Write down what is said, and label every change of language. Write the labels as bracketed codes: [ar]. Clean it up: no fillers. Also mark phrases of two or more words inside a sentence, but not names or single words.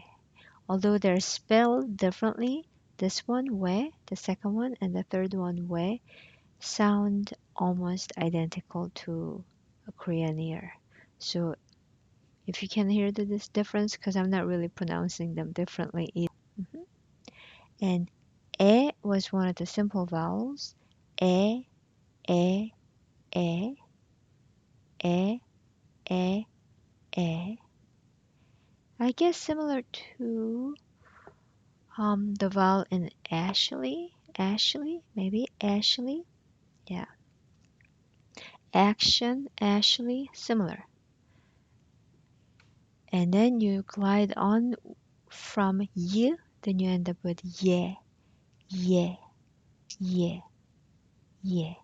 [en] Although they're spelled differently, this one we, the second one, and the third one we sound almost identical to a Korean ear. So if you can hear this difference, because I'm not really pronouncing them differently either. Mhm. And e was one of the simple vowels. E, e, e, e, e, e. I guess similar to the vowel in Ashley, maybe Ashley. Yeah. Action, Ashley, similar. And then you glide on from y, then you end up with yeah, yeah, yeah, yeah.